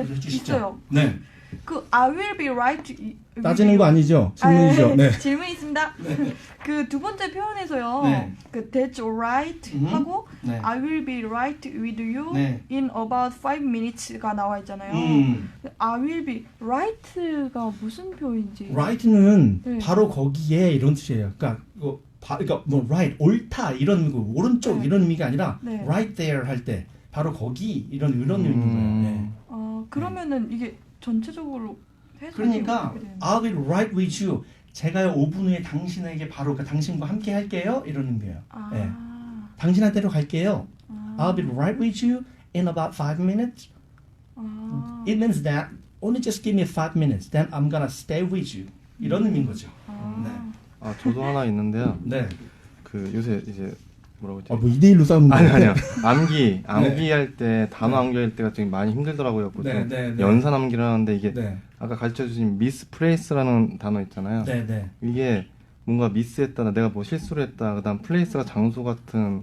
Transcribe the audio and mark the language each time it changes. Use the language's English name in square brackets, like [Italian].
[Korean] 해주시죠. 있어요. 네, [English] I will be right. [Korean] 따지는 거 아니죠? 질문이죠. 네. 질문 있습니다. 그 두 번째 표현에서요. 네. 그 [English] that's alright [Korean] 하고 네. [English] I will be right with you [Korean] 네. [English] in about 5 minutes가 [Korean] 나와 있잖아요. [English] I will be right가 [Korean] 무슨 표현인지. [English] right는 [Korean] 네. 바로 거기에 이런 뜻이에요. 그러니까 그러니까 뭐 right 옳다 이런 거 오른쪽 네. 이런 의미가 아니라 네. [English] right there [Korean] 할 때 바로 거기 이런 의미인 거예요. 네. 그러면은 이게 전체적으로 해석이 그러니까 어떻게 되는 [English] I'll be right with you. [Korean] 제가 5분 후에 당신에게 바로 당신과 함께 할게요. 이런 의미예요. 네. 당신한테로 갈게요. [English] I'll be right with you in about 5 minutes. It means that only just give me 5 minutes. Then I'm gonna stay with you. [Korean] 이런 의미인 거죠. 네. 저도 하나 있는데요. 네. 그 요새 이제 뭐라고 했지? 뭐 2대1로 싸우는 아니요. 암기할 때 단어 암기할 때가 좀 많이 힘들더라고요. 보통 네. 연산 암기를 하는데 이게 네. 아까 가르쳐 주신 미스플레이스라는 단어 있잖아요. 네. 이게 뭔가 미스했다, 내가 뭐 실수를 했다, 그다음 플레이스가 장소 같은